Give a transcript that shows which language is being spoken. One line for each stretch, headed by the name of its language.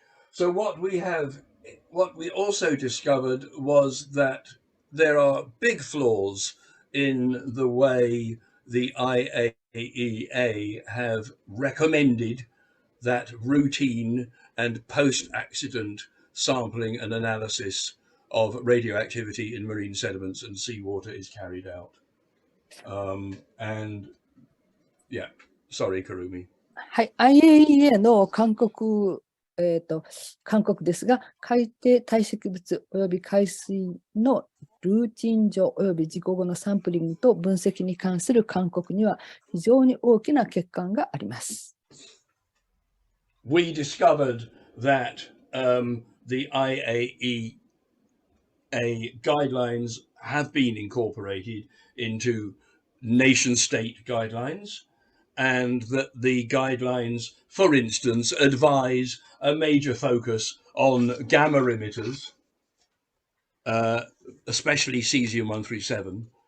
English: So what we also discovered was that there are big flaws in the way the IAEA have recommended that routine and post-accident sampling and analysis of radioactivity in marine sediments and seawater is carried out. And yeah, sorry, Karumi.
Japanese: はい、IAEA の勧告ですが、海底堆積物および海水のルーティン上および事故後のサンプリングと分析に関する勧告には非常に大きな欠陥があります。
English: We discovered that the IAEA guidelines have been incorporated into nation-state guidelines, and that the guidelines, for instance, advise a major focus on gamma emitters, especially cesium-137.